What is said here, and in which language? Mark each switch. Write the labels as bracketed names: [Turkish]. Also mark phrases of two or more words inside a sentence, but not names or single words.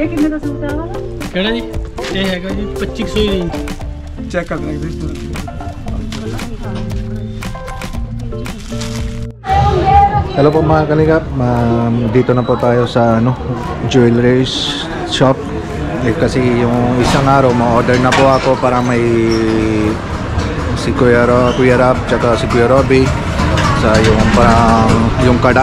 [Hindi] कितने का सूट है [Punjabi] ਕੇੜਾ ਜੀ ਯੇ ਹੈਗਾ ਜੀ [Hindi] 2500 [English] range check [Hindi] कर लेंगे [Filipino] Hello po mga Kalingap, dito na po tayo sa [English] jewelry shop. [Filipino] Kasi yung isang araw ma-order na po ako para may si Kuya Rap tsaka si Kuya Robby sa yung parang yung kada.